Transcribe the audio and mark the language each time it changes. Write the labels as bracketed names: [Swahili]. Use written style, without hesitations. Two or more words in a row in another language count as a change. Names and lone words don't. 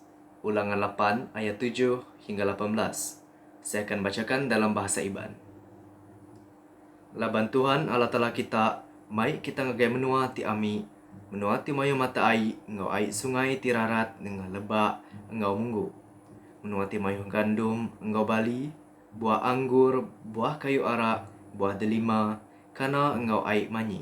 [Malay] Ulangan 8 ayat 7 hingga 18. Saya akan bacakan dalam bahasa Iban. [Iban] Laban Tuhan Allah Ta'ala kita, mai kita ngagai menua ti ami, menua ti mayu mata ai, ngau ai sungai ti rarat dengan lebak engau munggu. Menua ti mayu gandum engau bali, buah anggur, buah kayu arak, buah delima, kana engau ai manyi.